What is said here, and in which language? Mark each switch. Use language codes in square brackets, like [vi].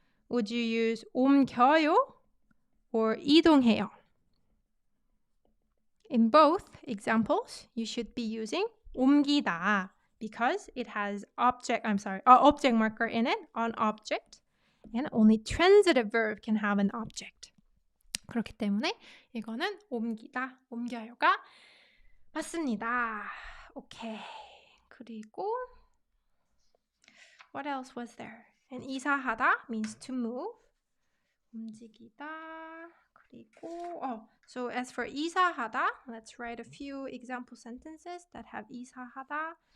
[en] Would you use 옮겨요 or 이동해요? In both examples, you should be using 옮기다 because it has object marker in it, an object, and only transitive verb can have an object. [ko] 그렇기 때문에 이거는 옮기다, 옮겨요가 맞습니다. 오케이. 그리고 [en] what else was there? And 이사하다 means to move. [ko] 움직이다. 그리고 [en] so as for 이사하다, let's write a few example sentences that have 이사하다.